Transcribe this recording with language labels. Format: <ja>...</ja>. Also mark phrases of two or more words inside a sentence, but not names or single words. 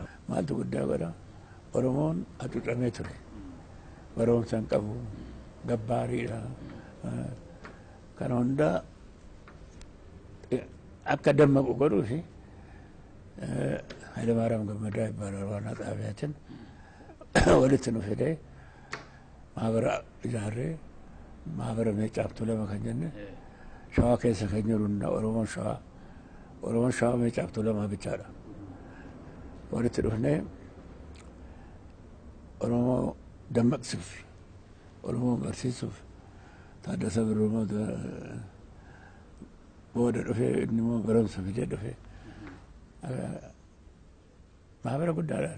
<om>Maaltu guddaa godha? Oromoon hacuucamee ture. Barumsa hin qabu, gabbaariidha. Kana hundaa akka dammaqu godhuu fi Hayilamaariyaam Gammadaa</om> <am>ይባላል ዋና ጸሐፊያችን</am> <om>walitti nu fidee maabara ijaarree maabara Meecaaf Tuulamaa kan jenne Shawaa keessa kan jirunna Oromoon Shawaa Meecaaf Tuulamaa bichaadha. Walitti dhufnee Oromoo dammaqsuuf Oromoo barsiisuuf Taaddasaa Birrumoo booda dhufee inni immoo barumsa fidee dhufee maabara guddaadhaan.</om>